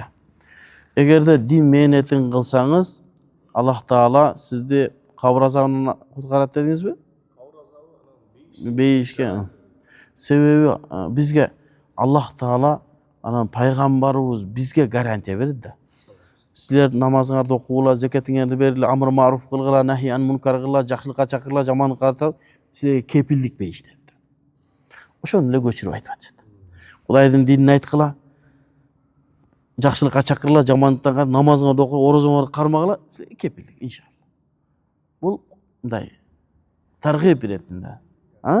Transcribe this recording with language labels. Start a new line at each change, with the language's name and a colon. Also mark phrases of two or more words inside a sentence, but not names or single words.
Kyrgyz: Эгерде дин мээнетин кылсаңыз, Аллах Таала сизди кабыр азабынан куткарат дедиңизби? Кабыр азабы Бейишке. Себеби бизге Аллах Таала анан пайгамбарыбыз бизге гарантия берди да. Силер намазыңарды окугула, закатыңарды бергиле,
Arabic: أمر معروف
Kyrgyz: кылгыла,
Arabic: نهي عن منكر
Kyrgyz: кылгыла, жакшылыкка чакыргыла, жамандыкка картып, силерге кепилдик беришти. Ошону эле көчүрүп айтып атышат. Кудайдын динин айткыла, жакшылыкка чакыргыла, жамандыктан картып, намазыңарды окуп, орозоңарды кармагыла, силерге кепилдик, иншалла. Бул мындай таргып беретин да.